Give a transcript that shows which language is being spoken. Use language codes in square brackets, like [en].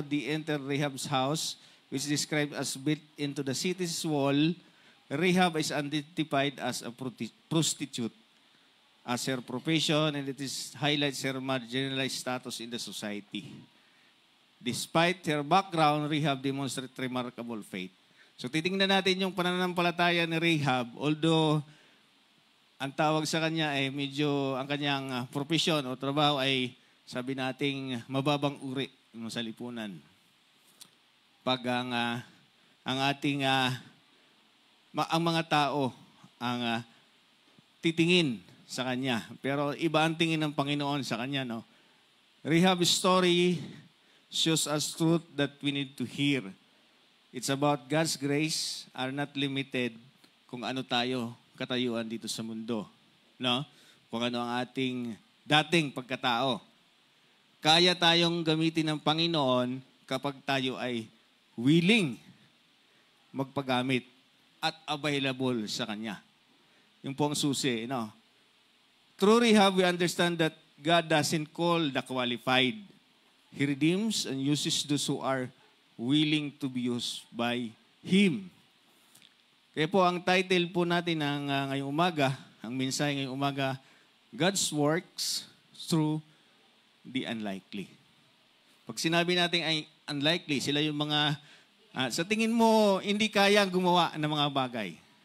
[en] They entered Rahab's house, which is described as built into the city's wall. Rahab is identified as a prostitute as her profession, and it highlights her marginalized status in the society. Despite her background, Rahab demonstrated remarkable faith. [tl] So titingnan natin yung pananampalataya ni Rahab, although ang tawag sa kanya ay ang kanyang profesyon o trabaho ay sabi nating mababang uri sa lipunan. Pag ang ating ang mga tao ang titingin sa kanya. Pero iba ang tingin ng Panginoon sa kanya, no? [en] Rahab's story shows us truth that we need to hear. It's about God's grace are not limited [tl] kung ano tayo katayuan dito sa mundo. No? Kung ano ang ating dating pagkatao. Kaya tayong gamitin ng Panginoon kapag tayo ay willing magpagamit at available sa Kanya. Yung pong susi, no? [en] Through Rahab, we understand that God doesn't call the qualified. He redeems and uses those who are willing to be used by Him. [tl] Kaya po ang title po natin ng ngayong umaga, ang mensahe ngayong umaga, [en] God's works through the unlikely. [tl] Pag sinabi natin ay unlikely. Sila yung mga, sa tingin mo, hindi kaya gumawa ng mga bagay.